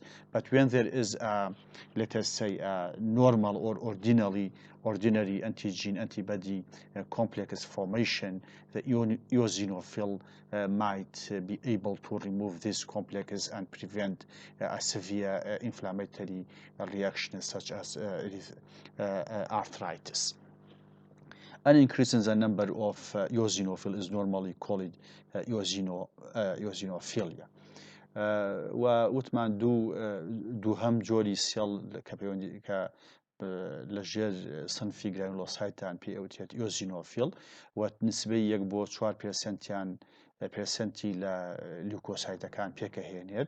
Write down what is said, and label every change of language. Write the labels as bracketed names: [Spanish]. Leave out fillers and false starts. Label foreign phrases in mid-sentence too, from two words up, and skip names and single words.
[English] But when there is, let us say, normal or ordinary antigen-antibody complex formation, the eosinophil might be able to remove these complexes and prevent a severe inflammatory reaction, such as arthritis. An increase in the number of eosinophil is normally called eosinophilia. [Central Kurdish] ووتمان دو هم جۆری سێڵ کە لەژێر سنفی گرانولۆسایتان پێ ئەوتێت ئیۆزینۆفیل، و نسبەی 1-4% پرسەنتی لە لیوکۆسایتەکان پێکەهێنێت.